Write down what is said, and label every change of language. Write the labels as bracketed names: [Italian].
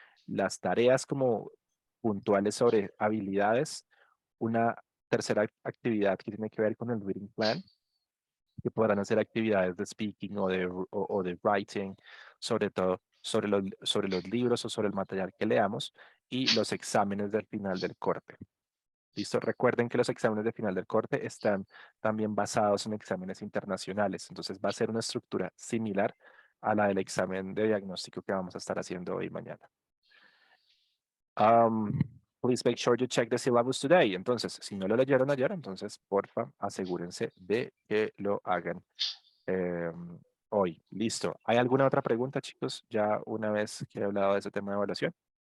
[Spanish] Las tareas como puntuales sobre habilidades, una tercera actividad que tiene que ver con el reading plan, que podrán hacer actividades de speaking o de writing, sobre todo sobre los libros o sobre el material que leamos, y los exámenes del final del corte. ¿Listo? Recuerden que los exámenes de final del corte están también basados en exámenes internacionales, entonces va a ser una estructura similar a la del examen de diagnóstico que vamos a estar haciendo hoy y mañana. [English] Please make sure you check the syllabus today. [Spanish] Entonces, si no lo leyeron ayer, entonces, porfa, asegúrense de que lo hagan hoy. Listo. ¿Hay alguna otra pregunta, chicos? Ya una vez que he hablado de ese tema de evaluación.